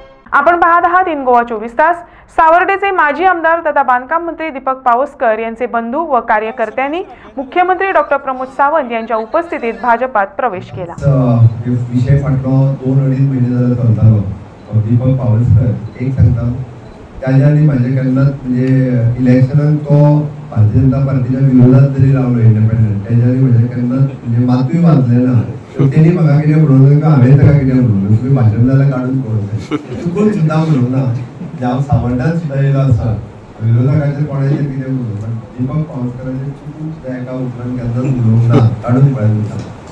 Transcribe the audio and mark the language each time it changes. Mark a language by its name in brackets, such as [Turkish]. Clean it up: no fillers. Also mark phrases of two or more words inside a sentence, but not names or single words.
[Marathi] आपण पाहत आहात इन गोवा 24 तास। सावर्डेचे माजी आमदार तथा बांधकाम मंत्री दीपक पावसकर यांचे बंधू व कार्यकर्त्यांनी मुख्यमंत्री डॉ. प्रमोद सावंत यांच्या उपस्थितीत भाजपात प्रवेश केला। [Konkani] विषय फाटलो 2-2.5 महिने झाले चलतालो। दीपक पावसकर एक सांगता त्याच्यानी माझे केन्नाच म्हणजे इलेक्शनात तो भारतीय जनता पार्टीच्या विरोधात जरी रावलो इंडिपेंडंट त्याच्यानी माझे केन्नाच म्हणजे मातूय वाजले ना। त्यांनी म्हाका कितें म्हणून का हांवें ताका कितें म्हणून तुम्ही भाशण जाल्यार काडून पळोवंक चुकून सुद्दां म्हणून ना म्हणजे हांव सावंडान सुद्दां येयलो आसा विरोधकाचेर कोणाचेर कितें म्हणून पण दीपक पावसकराचेर चुकून सुद्दां एका उतरान केन्नाच म्हणूंक ना काडून पळयता।